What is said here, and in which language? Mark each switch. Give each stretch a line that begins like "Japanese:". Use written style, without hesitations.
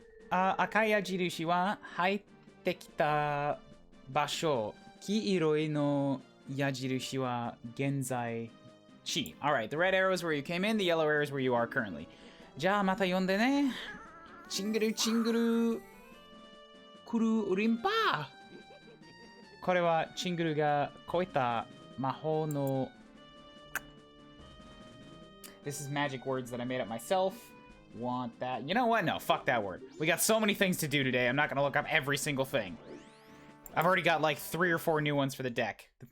Japanese: 赤い矢印は入ってきた場所。黄色いの矢印は現在地。
English: Alright, the red arrow is where you came in, the yellow arrow is where you are currently.
Japanese: じゃあまた呼んでね。チングルチングルクルリンパ。これはチングルが超えた魔法の
English: This is magic words that I made up myself. Want that? You know what? No, fuck that word. We got so many things to do today. I'm not gonna look up every single thing. I've already got like 3 or 4 new ones for the deck.